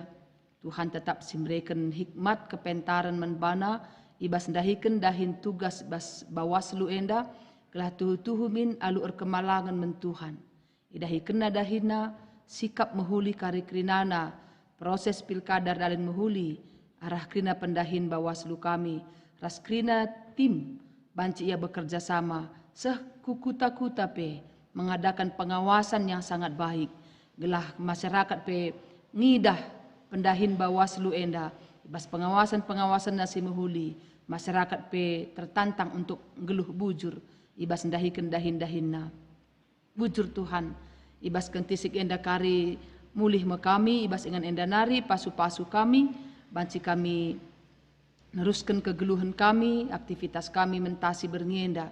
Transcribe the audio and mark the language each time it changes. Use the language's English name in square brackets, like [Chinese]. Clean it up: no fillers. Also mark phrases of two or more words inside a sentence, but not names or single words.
[Batak Karo] Tuhan tetap si memberikan hikmat kepentaran menbana, ibas dahikan dahin tugas bas Bawaslu enda, kelah tuhu-tuhu min alu kemalangan men Tuhan. Idahi kena dahina sikap mehuli kari krinana, proses pilkada dalin mehuli, arah krina pendahin Bawaslu kami, ras krina tim banci ia [Indonesian] bekerja sama, [Batak Karo] seh kukuta-kuta pe, [Indonesian] mengadakan pengawasan yang sangat baik. [Batak Karo] Gelah masyarakat pe ngidah pendahin Bawaslu enda, ibas pengawasan nasi mehuli, masyarakat pe [Indonesian] tertantang untuk [Batak Karo] geluh bujur, ibas ndahikan dahin-dahinna. Bujur Tuhan, ibas kentisik enda kari mulih mekami, ibas ingan enda nari pasu-pasu kami, banci kami neruskan kegeluhan kami, aktivitas kami mentasi berngenda.